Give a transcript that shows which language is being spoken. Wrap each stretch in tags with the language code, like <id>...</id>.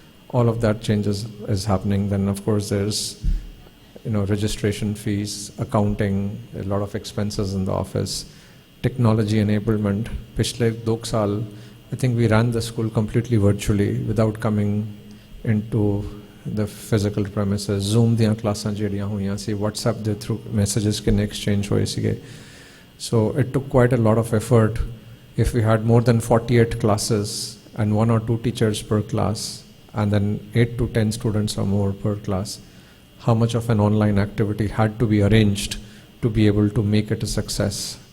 <en>All of that changes is happening. Then, of course, there's registration fees, accounting, a lot of expenses in the office. technology enablement.</en> <hi>पिछले 2 साल,</hi> <en>I think we ran the school completely virtually without coming into the physical premises.</en> <pa>Zoom ਦੀਆਂ ਕਲਾਸਾਂ ਜਿਹੜੀਆਂ ਹੋਈਆਂ ਸੀ, WhatsApp ਦੇ through messages ਕਿੰਨੇ exchange ਹੋਏ ਸੀਗੇ.</pa> <en>So it took quite a lot of effort. If we had more than 48 classes and 1 or 2 teachers per class, and then 8 to 10 students or more per class, how much of an online activity had to be arranged to be able to make it a success.</en>